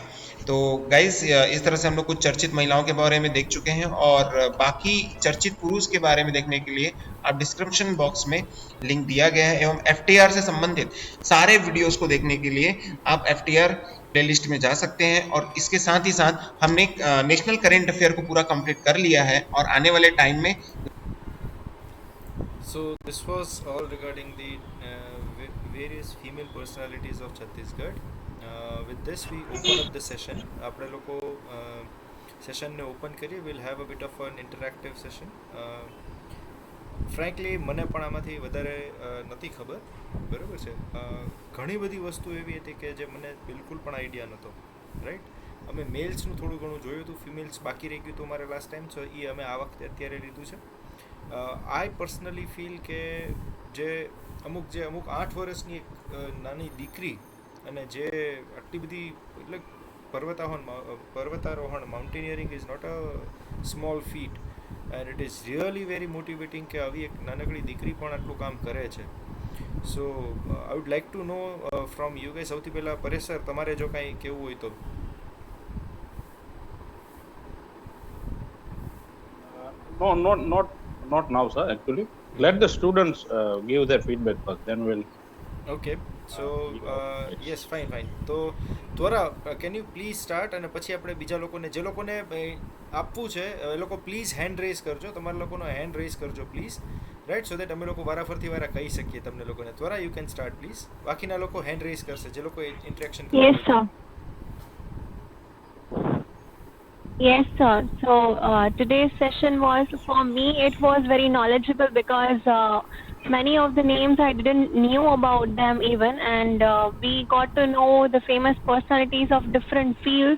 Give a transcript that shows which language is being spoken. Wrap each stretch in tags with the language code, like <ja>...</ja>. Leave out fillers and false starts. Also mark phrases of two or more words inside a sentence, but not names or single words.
<hi>तो गाइस इस तरह से हम लोग कुछ चर्चित महिलाओं के बारे में देख चुके हैं, और बाकी चर्चित पुरुष के बारे में देखने के लिए आप</hi> <en>description box</en> <hi>में लिंक दिया गया है, एवं एफटीआर से संबंधित सारे वीडियोस को देखने के लिए आप</hi> <en>FTR playlist</en> <hi>में जा सकते हैं। और इसके साथ ही साथ हमने</hi> <en>national current affair</en> <hi>को पूरा कंप्लीट कर लिया है, और आने वाले टाइम में</hi> <en>So this was all regarding the various female personalities of Chhattisgarh. With this we open up the session.</en> <gu>આપણે લોકો સેશનને ઓપન કરીએ.</gu> <en>we'll have a bit of an interactive session.</en> <gu>ફ્રેન્કલી મને પણ આમાંથી વધારે નથી ખબર, બરાબર છે. ઘણી બધી વસ્તુ એવી હતી કે જે મને બિલકુલ પણ આઈડિયા નહોતો, રાઈટ. અમે મેલ્સનું થોડું ઘણું જોયું હતું, ફિમેલ્સ બાકી રહી ગયું હતું અમારે લાસ્ટ ટાઈમ, સો એ અમે આ વખતે અત્યારે લીધું છે.</gu> <en>I personally feel</en> <gu>કે જે અમુક 8 વર્ષની એક નાની દીકરી અને જે આટલી બધી એટલે પર્વતારોહણ</gu> <en>mountaineering is not a small feat, and it is really very motivating</en> <gu>કે આવી એક નાનકડી દીકરી પણ આટલું કામ કરે છે.</gu> <en>So I would like to know from you guys.</en> <gu>સૌથી પહેલાં પરેશ સર, તમારે જો કાંઈ કહેવું હોય તો.</gu> <en>No, not now, sir. Actually, let the students give their feedback first. Then we'll. Okay. So yes, fine.</en> <gu>તો ત્વરા</gu> <en>can you please start,</en> <gu>અને પછી આપણે બીજા લોકોને જે લોકોને આપવું છે એ લોકો પ્લીઝ</gu> <en>hand raise</en> <gu>કરજો. તમારા લોકોનો</gu> <en>hand raise</en> <gu>કરજો પ્લીઝ, રાઈટ,</gu> <en>so that</en> <gu>અમે લોકો વારાફરતી વારા કહી શકીએ તમને લોકોને.</gu> <en>ત્વરા you can start please.</en> <gu>બાકીના લોકો</gu> <en>hand raise</en> <gu>કરશે જે લોકો ઇન્ટરેક્શન કરશે.</gu> <en>Yes, sir. Yes, sir. So today's session was, for me, it was very knowledgeable because many of the names I didn't knew about them even, and we got to know the famous personalities of different fields.</en>